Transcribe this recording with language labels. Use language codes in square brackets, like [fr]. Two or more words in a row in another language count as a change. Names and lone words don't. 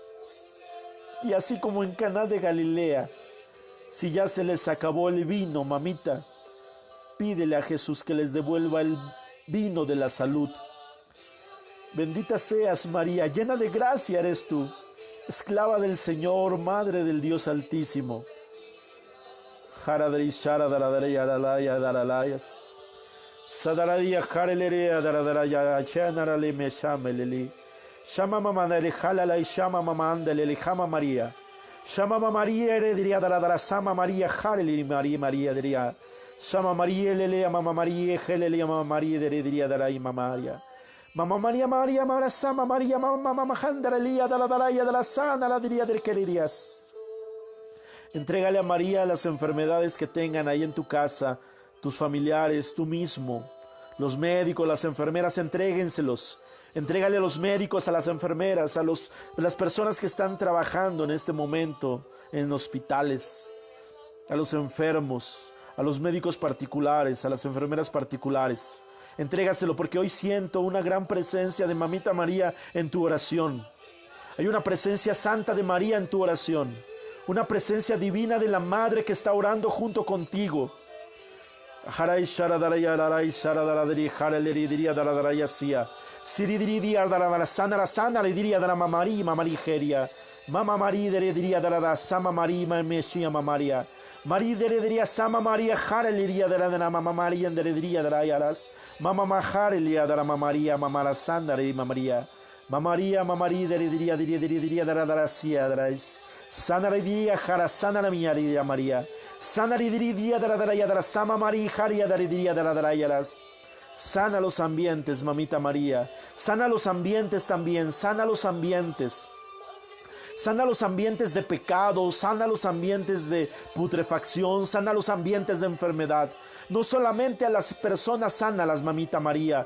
[es] Y así como en Caná de Galilea, si ya se les acabó el vino, mamita, pídele a Jesús que les devuelva el vino de la salud. Bendita seas, María, llena de gracia eres tú, esclava del Señor, Madre del Dios Altísimo. Jaradri Sharadaradaraya Daralayas. Sadaradia Jarelerea Daradaraya Chanarale Meshameleli. Shama Mamanere Halala y Shama Mamandele Jama María. Shama María Heredria Daradara Sama María Jareli María María Deria. Shama María Lelea Mama María Helele Mama María Heredria Darai Mamaria. Mamá María María Mara Sama María Mama Mahandaralia Daradaraya de la Sana la diría del querirías. Entrégale a María las enfermedades que tengan ahí en tu casa, tus familiares, tú mismo, los médicos, las enfermeras, entréguenselos. Entrégale a los médicos, a las enfermeras, a las personas que están trabajando en este momento en hospitales, a los enfermos, a los médicos particulares, a las enfermeras particulares. Entrégaselo porque hoy siento una gran presencia de Mamita María en tu oración. Hay una presencia santa de María en tu oración. Una presencia divina de la Madre que está orando junto contigo. Haray Sharadaraya Raray Sharadaradi Haraleri diría Daradaraya Sia. Siridiri diría Daradara Sanara Sanara diría Darama María Mamarigeria. Mama María diría Darada Sama María Meshia Mamaria. María diría Sama María Hareliria Darada Mama María diría Darayaras. Mama Maharelia Darama María Mamara Sandara y Mamaria. Mamaria Mamaria diría Daradara Sia Darais. Sanaridiria Jara Sanaramiaria María. Sanaridiria Daradaya Dara Sama María Haria Daridiria Daradarayaras. Sana los ambientes, Mamita María. Sana los ambientes también. Sana los ambientes. Sana los ambientes de pecado. Sana los ambientes de putrefacción. Sana los ambientes de enfermedad. No solamente a las personas, sánalas, Mamita María.